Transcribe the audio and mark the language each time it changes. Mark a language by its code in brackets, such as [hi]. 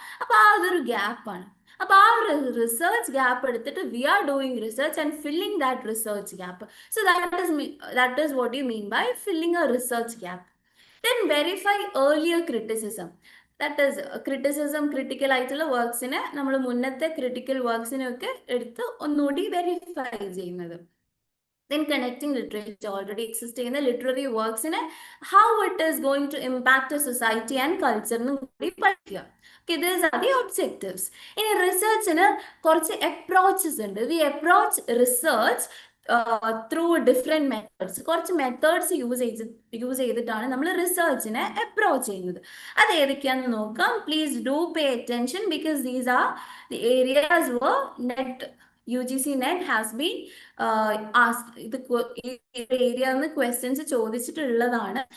[ml] അപ്പൊ ആ അതൊരു ഗ്യാപ്പാണ്. അപ്പൊ ആ ഒരു റിസർച്ച് ഗ്യാപ്പ് എടുത്തിട്ട് [en] We are doing research and filling that research gap. So that is what you mean by filling a research gap. Then verify earlier criticism. That is [ml] critical ആയിട്ടുള്ള വർക്ക്സിനെ നമ്മൾ മുന്നത്തെ ക്രിട്ടിക്കൽ വർക്ക്സിനെ ഒക്കെ എടുത്ത് ഒന്നുകൂടി വെരിഫൈ ചെയ്യുന്നത്. [en] Then connecting literature, already exist in the literary works in how it is going to impact a society and culture. Okay, these are the objectives. In research, approaches. We approach research through different methods. [ml] കുറച്ച് methods use ചെയ്തിട്ടാണ് നമ്മൾ റിസർച്ചിനെ approach ചെയ്യുന്നത്. അത് ഏതൊക്കെയാണെന്ന് നോക്കാം. [en] Please do pay attention because these are the areas where net UGC NET has been asked. [ml] ഇത് area questions ചോദിച്ചിട്ടുള്ളതാണ്.